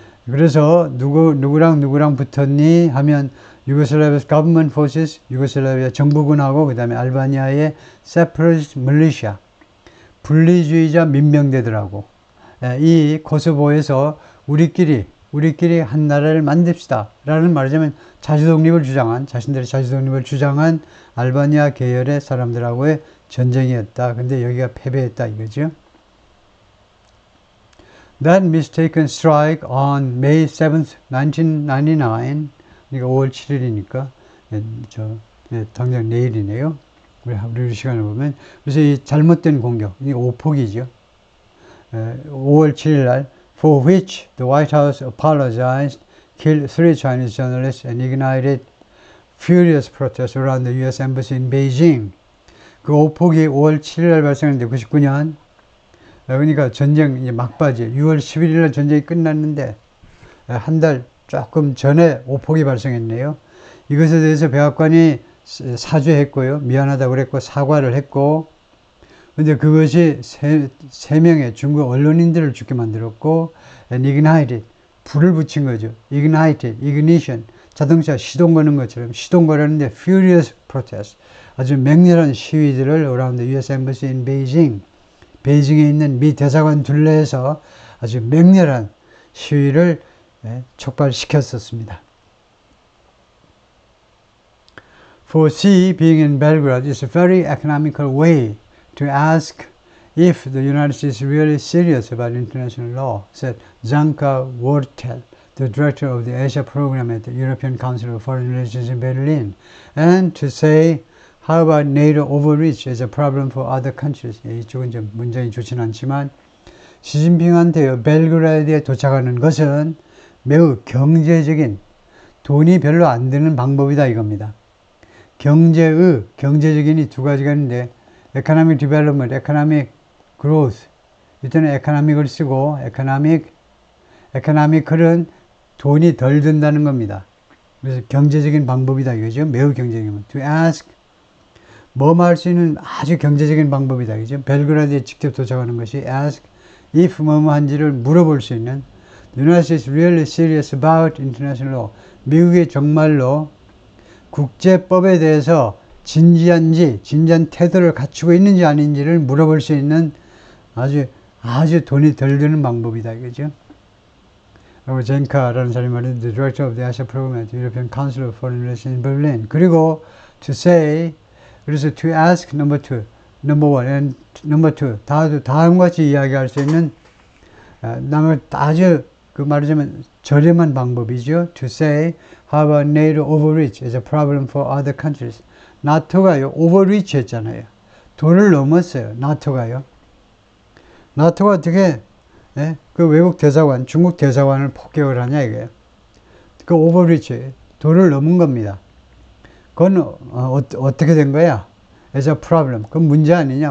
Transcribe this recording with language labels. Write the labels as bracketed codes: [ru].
[ko] 그래서 누구랑 붙었니 하면 유고슬라비아 [en] government forces, [ko] 유고슬라비아 정부군하고 그 다음에 알바니아의 [en] separatist militia, [ko] 분리주의자 민병대들하고 이 코소보에서 우리끼리 한 나라를 만듭시다 라는, 말하자면 자신들의 자주독립을 주장한 알바니아 계열의 사람들하고의 전쟁이었다. 근데 여기가 패배했다 이거죠. [en] That mistaken strike on May 7th, 1999, [ko] 그러니까 5월 7일이니까 당장 내일이네요. 우리 시간을 보면, 그래서 이 잘못된 공격, 이 오폭이죠. 5월 7일 날, [en] for which the White House apologized, killed 3 Chinese journalists and ignited furious protests around the U.S. Embassy in Beijing. [ko] 그 오폭이 5월 7일 날 발생했는데 99년. 그러니까 전쟁 이제 막바지 6월 11일 날 전쟁이 끝났는데 한 달 조금 전에 오폭이 발생했네요. 이것에 대해서 백악관이 사죄했고요. 미안하다고 그랬고 사과를 했고, 근데 그것이 세 명의 중국 언론인들을 죽게 만들었고, [en] and ignited, [ko] 불을 붙인 거죠. ignition, 자동차 시동 거는 것처럼 시동 걸었는데 [en] furious protest, [ko] 아주 맹렬한 시위들을 [en] around the U.S. Embassy in Beijing, [ko] 베이징에 있는 미 대사관 둘레에서 아주 맹렬한 시위를 촉발시켰었습니다. [en] For Xi being in Belgrade is a very economical way to ask if the United States is really serious about international law, said Zanka Wortel, the director of the Asia program at the European Council of Foreign Relations in Berlin, and to say how about NATO overreach as a problem for other countries? [ko] 이쪽은 좀 문장이 좋지는 않지만, 시진핑한테요, 벨그라드에 도착하는 것은 매우 경제적인, 돈이 별로 안 드는 방법이다 이겁니다. 경제적인이 두 가지가 있는데, [en] economic development, economic growth. [ko] 이때는 economic을 쓰고, economical은 돈이 덜 든다는 겁니다. 그래서 경제적인 방법이다 이거죠. 매우 경제적인. [en] To ask, [ko] 할 수 있는 아주 경제적인 방법이다. 그죠? 벨그라드에 직접 도착하는 것이 ask if 한지를 물어볼 수 있는, [en] The United States really serious about international law. [ko] 미국이 정말로 국제법에 대해서 진지한 태도를 갖추고 있는지 아닌지를 물어볼 수 있는 아주 돈이 덜 드는 방법이다. 그죠? 그리고 젠카라는 사람이 말하는 [en] The Director of the Asia Program at the European Council of Foreign Relations in Berlin. [ko] 그리고 to say, 그래서 [en] to ask number one and number two [ko] 다음과 같이 이야기할 수 있는 아주 말하자면 저렴한 방법이죠. [en] To say how about NATO overreach is a problem for other countries. [ko] 나토가요 overreach 했잖아요. 도를 넘었어요. 나토가 어떻게 그 외국 대사관, 중국 대사관을 폭격을 하냐 이거예요. 그 overreach, 도를 넘은 겁니다. 그건 어떻게 된 거야? [en] As a problem. [ko] 그건 문제 아니냐?